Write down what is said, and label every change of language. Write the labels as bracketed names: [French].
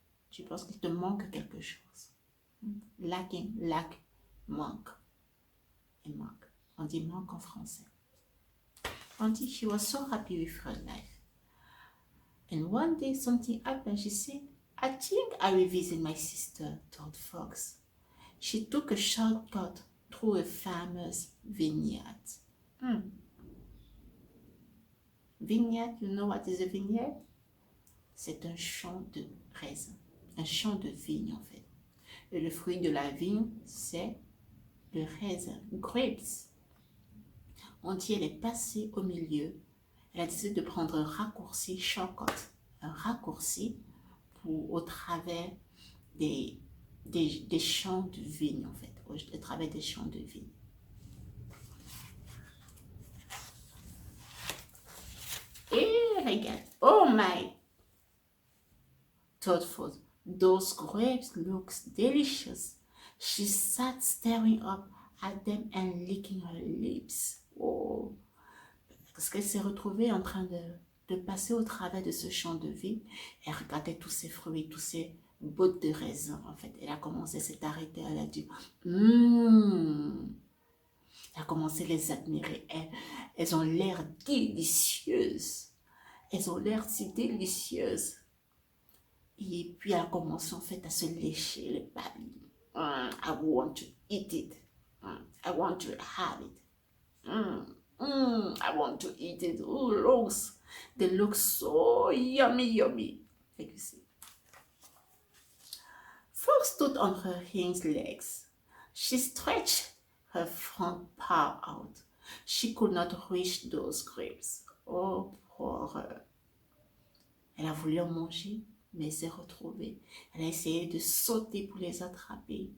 [French] Tu penses qu'il te manque quelque chose. [English] Lacking, lack, [French] manque. Et manque. On dit manque en français. On dit [English] she was so happy with her life. And one day something happened. She said, I think I will visit my sister, told Fox. She took a shortcut through a famous vineyard. Vineyard, you know what is a vineyard? [French] C'est un champ de raisin, un champ de vigne en fait. Et le fruit de la vigne, c'est le raisin, [English] grapes. [French] On dit elle est passée au milieu. Elle a décidé de prendre un raccourci, [English] shortcut, [French] un raccourci au travers des champs de vigne en fait, au travers des champs de vigne. Et regarde, [English] oh my, thought Fox, those grapes look delicious. She sat staring up at them and licking her lips. [French] Oh, parce qu'elle s'est retrouvée en train de passer au travers de ce champ de vigne. Elle regardait tous ces fruits, tous ces bottes de raisin. En fait, elle a commencé à s'arrêter. Elle a dit, Elle a commencé à les admirer. Elles ont l'air délicieuses. Elles ont l'air si délicieuses. Et puis elle a commencé en fait à se lécher les babines. [English] I want to eat it. I want to have it. I want to eat it. Oh, they look so yummy. Like you see. Fox stood on her hind legs. She stretched her front paw out. She could not reach those grapes. Oh, poor her. [French] Elle a voulu en manger, mais elle s'est retrouvée. Elle a essayé de sauter pour les attraper.